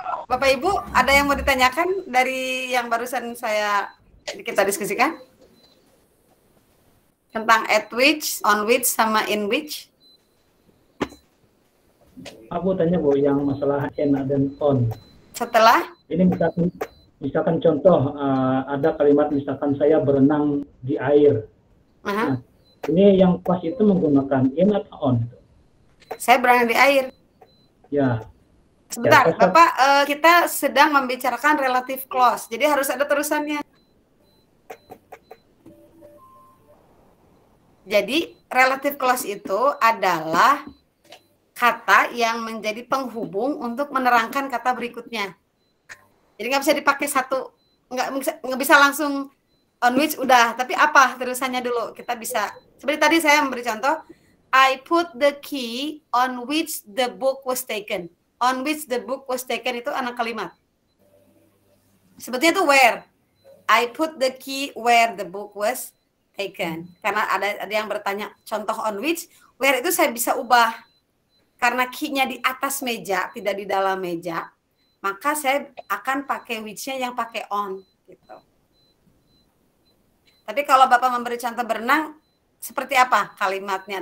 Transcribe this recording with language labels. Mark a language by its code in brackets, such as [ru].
[id] Bapak Ibu, ada yang mau ditanyakan dari yang barusan kita diskusikan? Tentang at which, on which, sama in which? Aku tanya Bu, yang masalah in dan on. Setelah? Ini misalkan contoh, ada kalimat misalkan saya berenang di air. Nah, ini yang pas itu menggunakan in atau on? Saya berenang di air. Ya. Sebentar, Bapak, kita sedang membicarakan relative clause, jadi harus ada terusannya. Jadi relative clause itu adalah kata yang menjadi penghubung untuk menerangkan kata berikutnya. Jadi nggak bisa dipakai satu, nggak bisa langsung on which udah, tapi apa terusannya dulu. Kita bisa, seperti tadi saya memberi contoh, [en] I put the key on which the book was taken. On which the book was taken [id] itu anak kalimat. Sebetulnya itu where. [en] I put the key where the book was taken. [id] Karena ada yang bertanya contoh on which, where itu saya bisa ubah. Karena key-nya di atas meja, tidak di dalam meja, maka saya akan pakai which-nya yang pakai on. Gitu. Tapi kalau Bapak memberi contoh berenang, seperti apa kalimatnya?